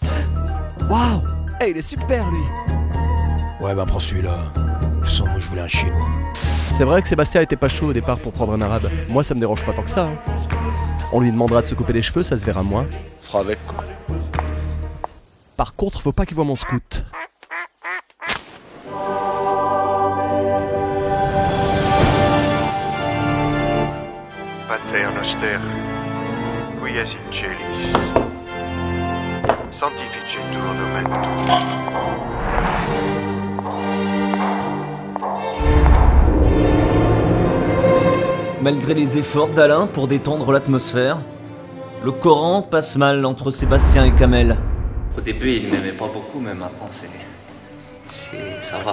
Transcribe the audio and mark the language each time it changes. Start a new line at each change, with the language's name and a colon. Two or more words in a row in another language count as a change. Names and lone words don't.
French: Waouh, hey, il est super lui. Ouais, bah prends celui-là. De toute façon, moi je voulais un chinois. C'est vrai que Sébastien était pas chaud au départ pour prendre un arabe. Moi ça me dérange pas tant que ça. Hein. On lui demandera de se couper les cheveux, ça se verra moins. On fera avec quoi. Par contre, faut pas qu'il voit mon scout.
Latin: Pater noster, quies in celis, sanctificetur nomen tuum.
French: Malgré les efforts d'Alain pour détendre l'atmosphère, le Coran passe mal entre Sébastien et Kamel. Au début, il m'aimait pas beaucoup, mais maintenant, ça va.